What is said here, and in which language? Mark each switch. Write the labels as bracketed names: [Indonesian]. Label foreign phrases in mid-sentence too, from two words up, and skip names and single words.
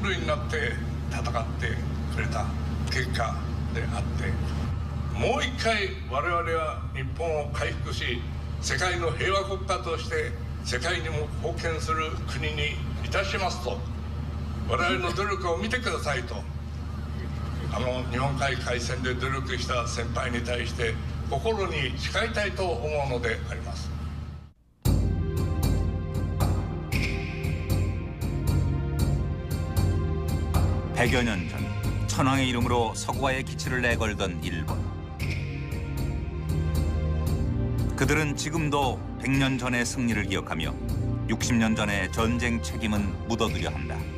[Japanese] 狂いになって戦ってくれた結果であって、もう一回我々は日本を回復し、世界の平和国家として世界にも貢献する国にいたしますと、我々の努力を見てくださいと、日本海海戦で努力した先輩に対して心に誓いたいと思うのであります。 [Korean] 100여 년 전 천황의 이름으로 서구와의 기치를 내걸던 일본. 그들은 지금도 100년 전의 승리를 기억하며 60년 전의 전쟁 책임은 묻어두려 한다.